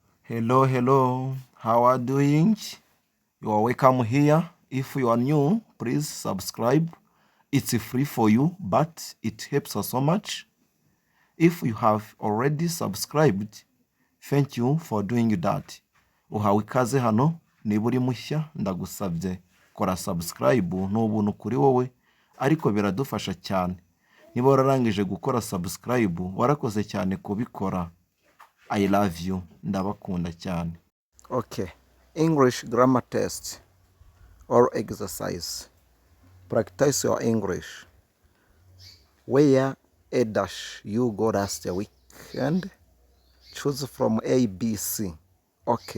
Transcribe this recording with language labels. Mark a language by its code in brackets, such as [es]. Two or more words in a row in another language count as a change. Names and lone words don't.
[en] Hello, how are you doing? You are welcome here. If you are new, please subscribe. It's free for you, but it helps us so much. If you have already subscribed, thank you for doing that. [rw] Uhawe ikaze hano, niba uri mushya ndagusabye kora subscribe n'ubuntu kuri wowe, ariko biradufasha cyane. Niba wararangije gukora subscribe, warakoze cyane kubikora. [en] I love you. [rw] Ndabakunda cyane. [en] Okay. English grammar test or exercise. Practice your English. Where a dash you go last weekend? Choose from A, B, C. Okay.